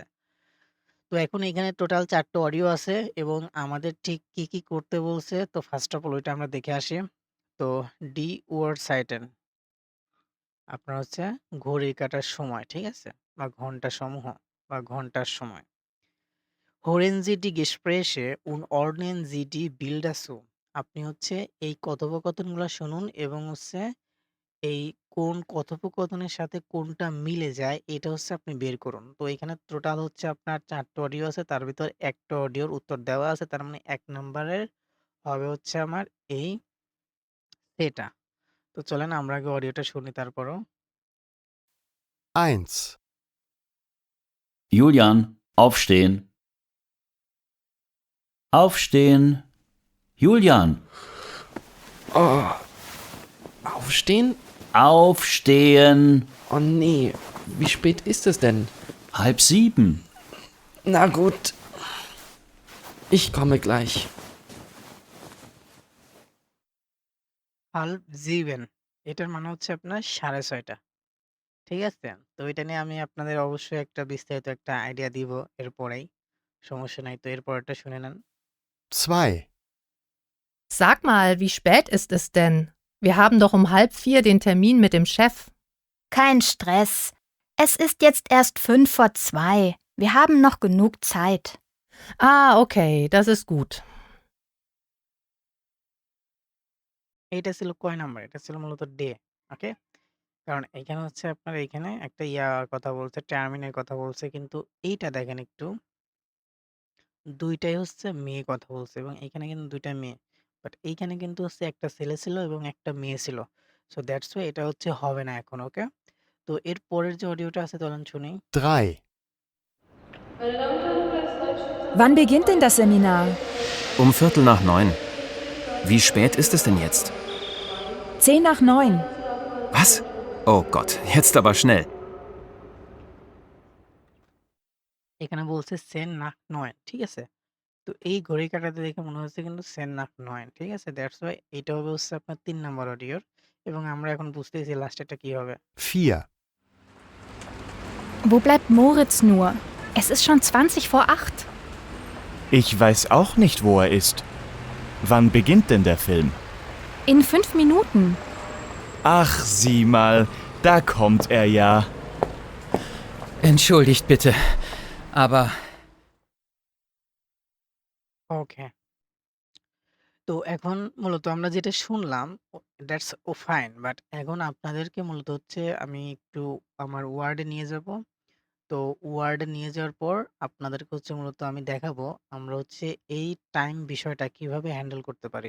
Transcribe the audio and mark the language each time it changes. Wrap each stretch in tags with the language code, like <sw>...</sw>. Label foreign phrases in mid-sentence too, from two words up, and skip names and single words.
<bn>তো এখন এখানে টোটাল ৪ টা অডিও আছে এবং আমাদের ঠিক কি করতে বলছে তো</bn> <en>first of all</en> <bn>ওইটা আমরা দেখে আসি। তো</bn> <de>die Uhrzeiten</de> <bn>আপনার হচ্ছে ঘড়ি কাটার সময়, ঠিক আছে? বা ঘন্টাসমূহ বা ঘন্টার সময়।</bn> <de>Hören Sie die Gespräche und ordnen Sie die Bilder zu</de> <bn>আপনি হচ্ছে এই কথোপকথনগুলা শুনুন এবং হচ্ছে এই কোন কথোপকথনের সাথে কোনটা মিলে যায় এটা হচ্ছে আপনি বের করুন। তো এখানে টোটাল হচ্ছে আপনার ৪ টা অডিও আছে। তার ভিতর ১ টা অডিওর উত্তর দেওয়া আছে। তার মানে ১ নাম্বারের হবে হচ্ছে আমার এই এটা। তো চলেন আমরা আগে অডিওটা শুনি তারপরও।</bn> <de>1, Julian, aufstehen. Aufstehen. Julian, Oh, aufstehen? aufstehen. Oh nee, wie spät ist es denn? 6:30. Na gut, ich komme gleich.</de> <bn>halb 7 এটার মানে হচ্ছে আপনার 6:30 ঠিক আছে? তো এটা নিয়ে আমি আপনাদের অবশ্যই একটা বিস্তারিত একটা আইডিয়া দিব এরপরেই। সমস্যা নাই। তো এর পরেরটা শুনে নেন।</bn> <de>2, Sag mal, wie spät ist es denn? Wir haben doch um 3:30 den Termin mit dem Chef. Kein Stress. Es ist jetzt erst 1:55. Wir haben noch genug Zeit. Ah, okay, das ist gut.</de> <bn>এইটা ছিল কয় নাম্বার? এটা ছিল মূলত ডে। ওকে? কারণ এইখানে হচ্ছে আপনার এইখানে একটা কথা বলছে, টার্মিনের কথা বলছে। কিন্তু এইটা দেখেন একটু ২ টাই হচ্ছে মেয়ে কথা বলছে এবং এইখানে কিন্তু ২ টা মেয়ে। বাট এইখানে কিন্তু হচ্ছে একটা ছেলে ছিল এবং একটা মেয়ে ছিল।</bn> <en>so that's why</en> <bn>এটা হচ্ছে হবে না এখন, ওকে? তো এর পরের যে অডিওটা আছে চলেন শুনি।</bn> <de>3, Wann beginnt denn das Seminar? Um 8:45. Wie spät ist es denn jetzt? 8:10. Was? Oh Gott, jetzt aber schnell.</de> <bn>এখানে বলছে 10 nach 9, ঠিক আছে? তো এই ঘড়ির কাঁটাতে দেখে মনে হচ্ছে কিন্তু 10 nach 9, ঠিক আছে?</bn> <en>that's why</en> <bn>এইটা হবে হচ্ছে আপনার ৩ নাম্বার অডিওর এবং আমরা এখন বুঝতেছি লাস্টেরটা কি হবে।</bn> <de>4, Wo bleibt Moritz nur? Es ist schon 8:20. Ich weiß auch nicht, wo er ist. Wann beginnt denn der Film? In 5 Minuten. Ach, sieh mal, da kommt er ja. Entschuldigt bitte, aber</de> <bn>ওকে। তো এখন মূলত আমরা যেটা শুনলাম</bn> <en>that's fine.</en> <bn>বাট এখন আপনাদেরকে মূলত হচ্ছে আমি একটু আমার ওয়ার্ডে নিয়ে যাব। তো ওয়ার্ডে নিয়ে যাওয়ার পর আপনাদেরকে হচ্ছে মূলত আমি দেখাবো আমরা হচ্ছে এই টাইম বিষয়টা কিভাবে হ্যান্ডেল করতে পারি।</bn>